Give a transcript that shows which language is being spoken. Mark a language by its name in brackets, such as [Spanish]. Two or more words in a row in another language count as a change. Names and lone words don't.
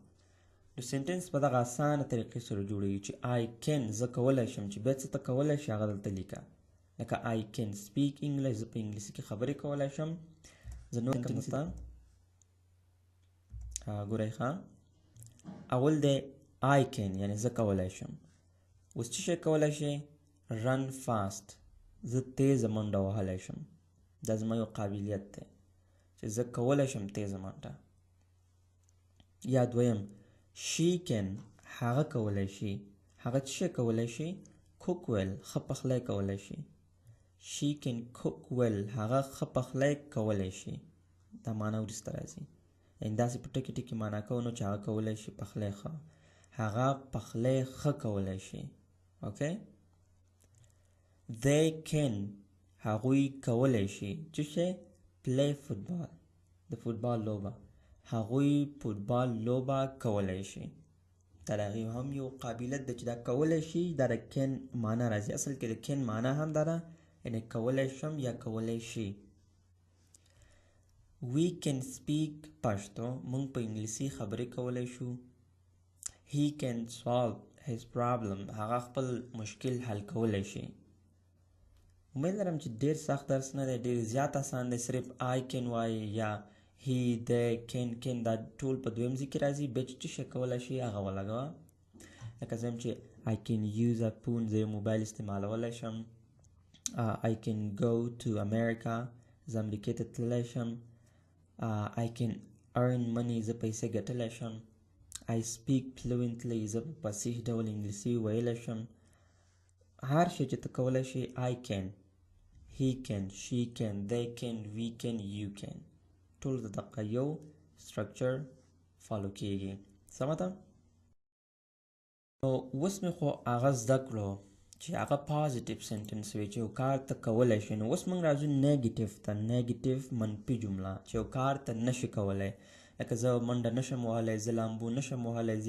[Pashto] نو سینټنس په دغه اسانه طریقې سره جوړیږي چې [English] I can [Pashto] زه کولی شم، چې بیا څه ته کولی شي هغه دلته لیکه. لکه [English] I can speak English، [Pashto] زه په انګلیسي کې خبرې کولی شم. زه نور سینټنس ته ګورئ ښه. اول دی [English] I can [Pashto] یعنې زه کولی شم. اوس څه شی کولی شي؟ [English] run fast. [Pashto] زه تیزه منډه وهلی شم. دا زما یو قابلیت دی چې زه کولی شم تیزه منډه. یا دویم [English] she can [Pashto] هغه کولی شي. هغه څه شی کولی شي؟ [English] cook well [Pashto] ښه پخلی کولی شي. [English] she can cook well [Pashto] هغه ښه پخلی کولی شي دا معنا وروسته راځي یعنې داسې په ټکي ټکي معنا کوو نو چې هغه کولی شي پخلی ښه هغه پخلی ښه کولی شي اوکې [English] they can [Pashto] هغوی کولی شي چې شي [English] play football [Pashto] د فوټبال لوبه هغوی فوټبال لوبه کولی شي دا د هغې هم یو قابلیت ده چې دا کولی شي دا د کین معنا راځي اصل کې د کین معنا هم دا ده یعنې کولی شم یا کولی شي [English] we can speak [Pashto] پښتو موږ په انګلیسي خبرې کولی شو [English] he can solve his problem [Pashto] هغه خپل مشکل حل کولی شي امید لرم چې ډېر سخت درس نه دی ډېر زیات اسان دی صرف [English] I can [Pashto] وایي یا [English] he they can [Pashto] دا ټول په دویم ځای کې راځي بیا چې څه کولی شي هغه ولګوه لکه زه چې [English] I can use a phone [Pashto] زه موبایل استعمالولی شم [English] I can go to America [Pashto] زه امریکې ته تللی شم [English] I can earn money [Pashto] زه پیسې ګټلی شم [English] I speak fluently [Pashto] زه په فصیح ډول انګلیسي ویلی شم هر شی چې ته کولی شي [English] I can he can she can they can we can you can [Pashto] ټول د دقه یو structure فالو کیږي سمه ده نو اوس مې خو هغه زده کړو چې هغه پازیټیو سنټنس وي چې یو کار ته کولی شي نو اوس موږ راځو نیګیټیو ته نیګیټیو منفي جمله چې یو کار ته نشي کولی لکه زه منډه نشم وهلی زه لامبو نشم وهلی زه